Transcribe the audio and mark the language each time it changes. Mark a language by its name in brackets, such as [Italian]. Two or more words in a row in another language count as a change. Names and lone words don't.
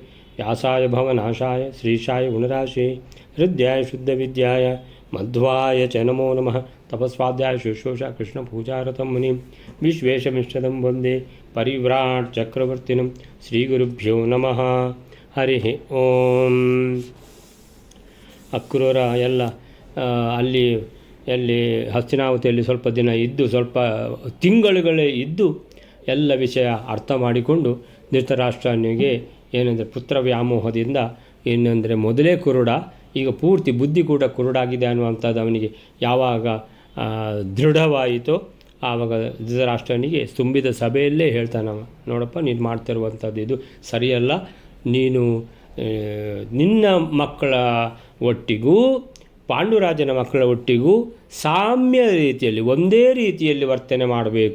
[Sanskrit] व्यासाय भवनाशाय श्रीशाय गुणराशे हृद्याय शुद्धविद्याय मध्वाय च नमो नमः। तपस्वाध्याय शुश्रूषा कृष्णपूजारतं मुनिं विश्वेशमिष्टदं वन्दे परिव्राट् चक्रवर्तिनं ಶ್ರೀಗುರುಭ್ಯೋ ನಮಃ. ಹರಿ ಓಂ. [Kannada] ಅಕ್ರೂರ ಎಲ್ಲ ಅಲ್ಲಿ ಹಸ್ತಿನಾವತಿಯಲ್ಲಿ ಸ್ವಲ್ಪ ದಿನ ಇದ್ದು, ಸ್ವಲ್ಪ ತಿಂಗಳುಗಳೇ ಇದ್ದು ಎಲ್ಲ ವಿಷಯ ಅರ್ಥ ಮಾಡಿಕೊಂಡು ಧೃತರಾಷ್ಟ್ರನಿಗೆ ಏನಂದರೆ ಪುತ್ರ ವ್ಯಾಮೋಹದಿಂದ ಏನಂದರೆ ಮೊದಲೇ ಕುರುಡ, ಈಗ ಪೂರ್ತಿ ಬುದ್ಧಿ ಕೂಡ ಕುರುಡಾಗಿದೆ ಅನ್ನುವಂಥದ್ದು ಅವನಿಗೆ ಯಾವಾಗ ದೃಢವಾಯಿತೋ ಆವಾಗ ಧೃತರಾಷ್ಟ್ರನಿಗೆ ತುಂಬಿದ ಸಭೆಯಲ್ಲೇ ಹೇಳ್ತಾನವ, ನೋಡಪ್ಪ ನೀನು ಮಾಡ್ತಿರುವಂಥದ್ದು ಇದು ಸರಿಯಲ್ಲ, ನೀನು ನಿನ್ನ ಮಕ್ಕಳ ಒಟ್ಟಿಗೂ ಪಾಂಡುರಾಜನ ಮಕ್ಕಳ ಒಟ್ಟಿಗೂ ಸಾಮ್ಯ ರೀತಿಯಲ್ಲಿ ಒಂದೇ ರೀತಿಯಲ್ಲಿ ವರ್ತನೆ ಮಾಡಬೇಕು.